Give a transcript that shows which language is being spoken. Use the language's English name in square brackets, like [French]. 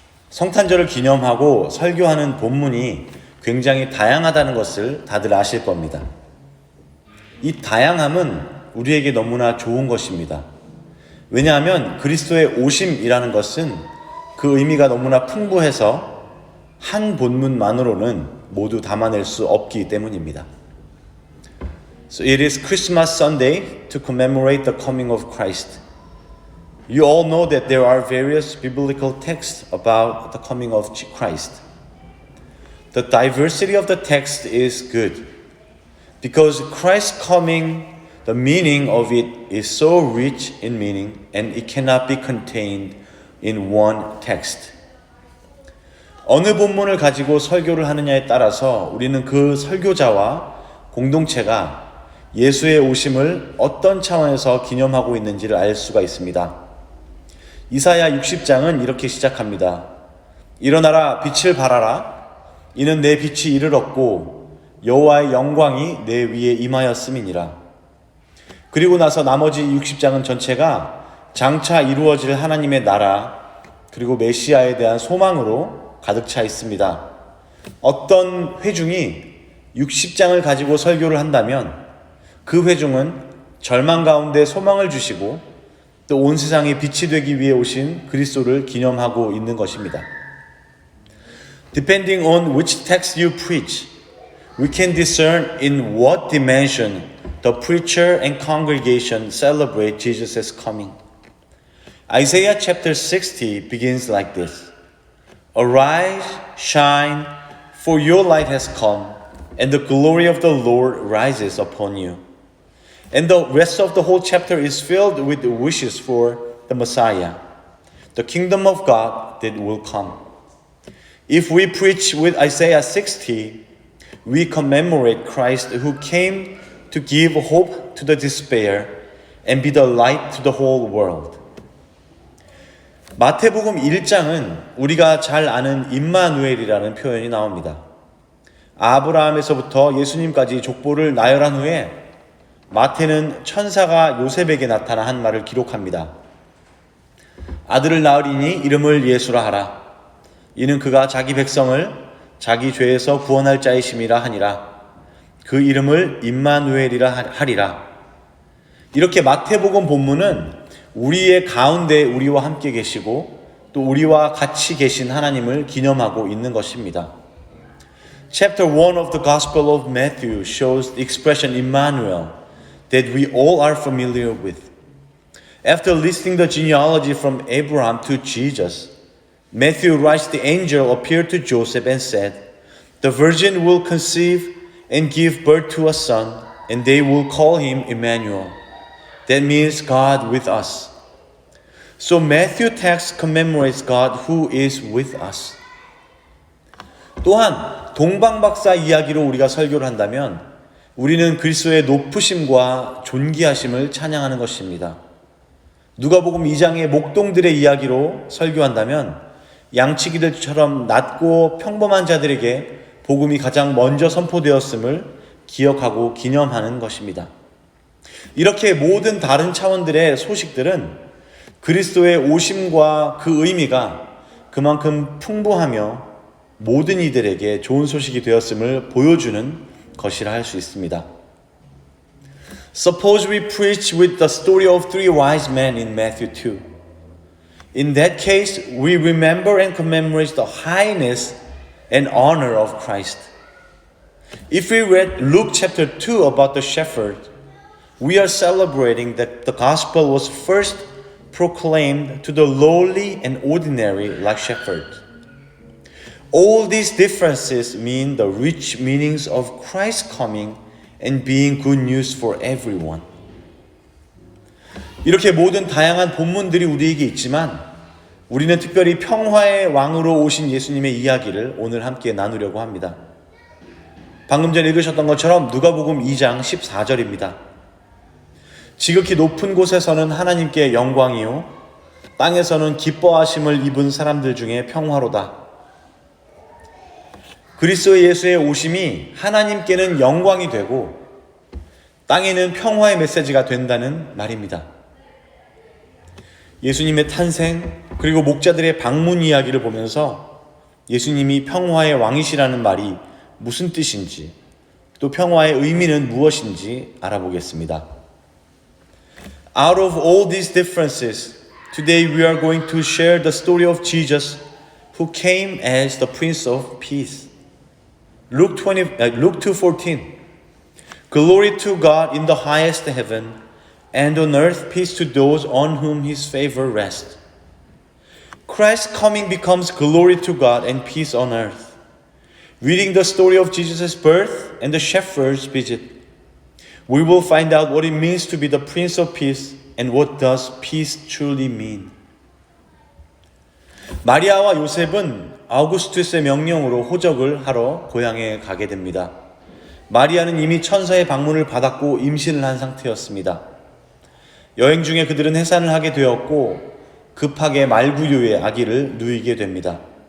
[Korean] 성탄절을 기념하고 설교하는 본문이 굉장히 다양하다는 것을 다들 아실 겁니다. 이 다양함은 우리에게 너무나 좋은 것입니다. 왜냐하면 그리스도의 오심이라는 것은 그 의미가 너무나 풍부해서 한 본문만으로는 모두 담아낼 수 없기 때문입니다. [English] So it is Christmas Sunday to commemorate the coming of Christ. You all know that there are various biblical texts about the coming of Christ. The diversity of the text is good because Christ's coming, the meaning of it is so rich in meaning and it cannot be contained in one text. [Korean] 어느 본문을 가지고 설교를 하느냐에 따라서 우리는 그 설교자와 공동체가 예수의 오심을 어떤 차원에서 기념하고 있는지를 알 수가 있습니다. 이사야 60장은 이렇게 시작합니다. 일어나라 빛을 발하라 이는 내 빛이 이를 얻고 여호와의 영광이 내 위에 임하였음이니라. 그리고 나서 나머지 60장은 전체가 장차 이루어질 하나님의 나라 그리고 메시아에 대한 소망으로 가득 차 있습니다. 어떤 회중이 60장을 가지고 설교를 한다면 그 회중은 절망 가운데 소망을 주시고 또 온 세상에 빛이 되기 위해 오신 그리스도를 기념하고 있는 것입니다. [English] Depending on which text you preach, we can discern in what dimension the preacher and congregation celebrate Jesus' coming. Isaiah chapter 60 begins like this. Arise, shine, for your light has come, and the glory of the Lord rises upon you. And the rest of the whole chapter is filled with wishes for the Messiah, the kingdom of God that will come. If we preach with Isaiah 60, we commemorate Christ who came to give hope to the despair and be the light to the whole world. [Korean] 마태복음 1장은 우리가 잘 아는 임마누엘이라는 표현이 나옵니다. 아브라함에서부터 예수님까지 족보를 나열한 후에 마태는 천사가 요셉에게 나타나 한 말을 기록합니다. 아들을 낳으리니 이름을 예수라 하라. 이는 그가 자기 백성을 자기 죄에서 구원할 자이심이라 하니라. 그 이름을 임마누엘이라 하리라. 이렇게 마태복음 본문은 우리의 가운데 우리와 함께 계시고 또 우리와 같이 계신 하나님을 기념하고 있는 것입니다. [English] Chapter 1 of the Gospel of Matthew shows the expression Immanuel that we all are familiar with. After listing the genealogy from Abraham to Jesus, Matthew writes the angel appeared to Joseph and said, "The virgin will conceive and give birth to a son, and they will call him Emmanuel." That means God with us. So Matthew text commemorates God who is with us. [Korean] 또한 동방박사 이야기로 우리가 설교를 한다면 우리는 그리스도의 높으심과 존귀하심을 찬양하는 것입니다. 누가복음 2장의 목동들의 이야기로 설교한다면 양치기들처럼 낮고 평범한 자들에게 복음이 가장 먼저 선포되었음을 기억하고 기념하는 것입니다. 이렇게 모든 다른 차원들의 소식들은 그리스도의 오심과 그 의미가 그만큼 풍부하며 모든 이들에게 좋은 소식이 되었음을 보여주는 것이라 할 수 있습니다. [English] Suppose we preach with the story of three wise men in Matthew 2. In that case, we remember and commemorate the highness and honor of Christ. If we read Luke chapter 2 about the shepherd, we are celebrating that the gospel was first proclaimed to the lowly and ordinary like shepherds. All these differences mean the rich meanings of Christ's coming and being good news for everyone. [Korean] 이렇게 모든 다양한 본문들이 우리에게 있지만 우리는 특별히 평화의 왕으로 오신 예수님의 이야기를 오늘 함께 나누려고 합니다. 방금 전에 읽으셨던 것처럼 누가복음 2장 14절입니다. 지극히 높은 곳에서는 하나님께 영광이요 땅에서는 기뻐하심을 입은 사람들 중에 평화로다. 그리스도 예수의 오심이 하나님께는 영광이 되고 땅에는 평화의 메시지가 된다는 말입니다. 예수님의 탄생 그리고 목자들의 방문 이야기를 보면서 예수님이 평화의 왕이시라는 말이 무슨 뜻인지 또 평화의 의미는 무엇인지 알아보겠습니다. [English] Out of all these differences, today we are going to share the story of Jesus who came as the Prince of Peace. Luke 2:14. Glory to God in the highest heaven, and on earth peace to those on whom his favor rests. Christ's coming becomes glory to God and peace on earth. Reading the story of Jesus' birth and the shepherd's visit, we will find out what it means to be the Prince of Peace and what does peace truly mean. [Korean] 마리아와 요셉은 아우구스투스의 명령으로 호적을 하러 고향에 가게 됩니다. 마리아는 이미 천사의 방문을 받았고 임신을 한 상태였습니다. 여행 중에 그들은 해산을 하게 되었고 급하게 말구유의 아기를 누이게 됩니다.